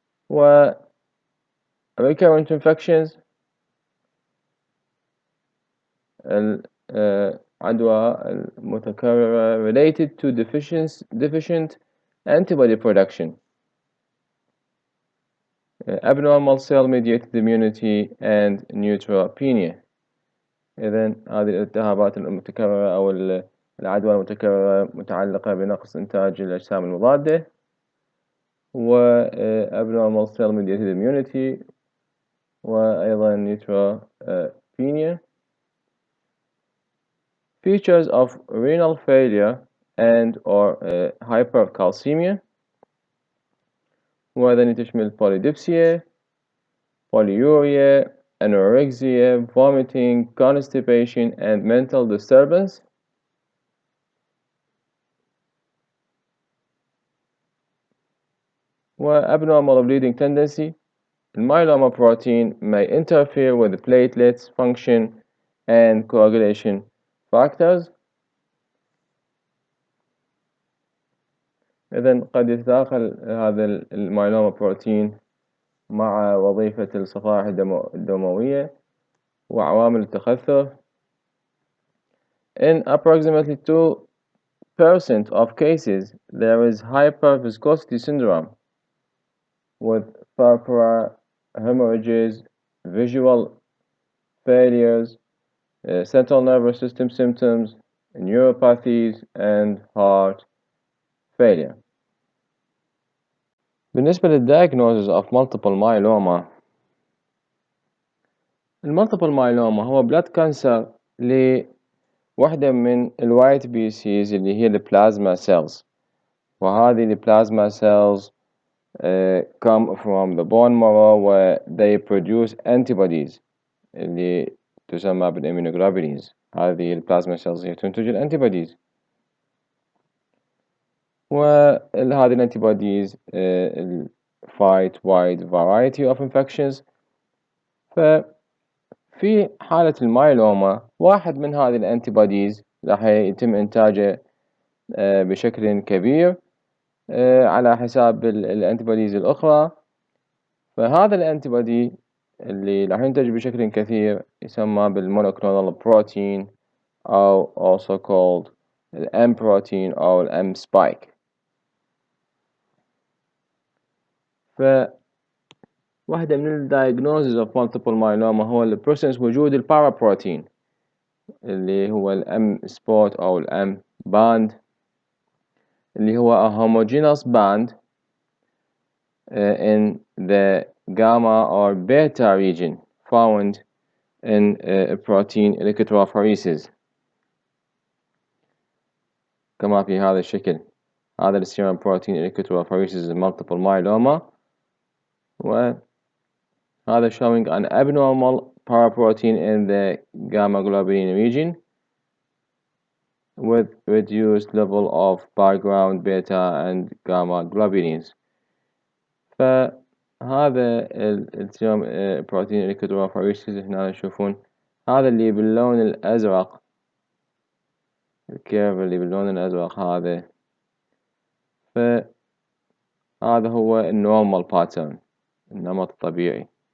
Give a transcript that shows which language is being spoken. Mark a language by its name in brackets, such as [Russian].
[English] و recurrent infections [Arabic] العدوى المتكررة [English] related to deficient antibody production, abnormal cell mediated immunity and neutropenia. [Arabic] إذن هذه الالتهابات المتكررة أو العدوى المتكررة متعلقة بنقص إنتاج الأجسام المضادة و [English] abnormal cell mediated immunity [Arabic] وأيضا neutropenia. [English] Features of renal failure and or hypercalcemia [Arabic] وهذا تشمل [English] polydipsia, polyuria, anorexia, vomiting, constipation and mental disturbance. Abnormal bleeding tendency. Myeloma protein may interfere with the platelets function and coagulation factors. [Arabic] إذن قد يتداخل هذا المايلوما بروتين مع وظيفة الصفائح الدموية وعوامل التخثر. [English] In approximately 2% of cases, there is hyperviscosity syndrome with purpura, hemorrhages, visual failures, central nervous system symptoms, neuropathies, and heart failure. [Arabic] بالنسبة لل [English] diagnosis of multiple myeloma, [Arabic] المالتيبل myeloma هو [English] blood cancer [Arabic] لوحدة من الوايت species اللي هي البلازما cells. وهذه البلازما [English] cells come from the bone marrow where they produce antibodies [Arabic] اللي تسمى بالإميونوجلوبولينز. هذه البلازما سيلز هي تنتج الأنتيبوديز، وهذه الأنتيبوديز [English] fight wide variety of infections. [Arabic] ففي حالة المايلوما واحد من هذه الأنتيبوديز راح يتم إنتاجه بشكل كبير على حساب الأنتيبوديز الأخرى. فهذا الأنتيبودي اللي راح ينتج بشكل كثير يسمى بالمونوكلونال بروتين، أو [English] also called [Arabic] الM protein أو الM spike. فواحدة من ال [English] diagnosis of multiple myeloma [Arabic] هو ال presence وجود البارابروتين اللي هو الM spot أو الM band، اللي هو [English] a homogeneous band in the gamma or beta region found in protein electrophoresis [Arabic] كما في هذا الشكل. هذا السيرم بروتين [English] electrophoresis multiple myeloma، [Arabic] وهذا [English] showing an abnormal paraprotein in the gamma globulin region with reduced level of background beta and gamma globulins. [Arabic] فهذا السيرم بروتين electrophoresis هنا تشوفون هذا اللي باللون الأزرق، الكيرف اللي باللون الأزرق هذا، فهذا هو النورمال باترن، النمط الطبيعي.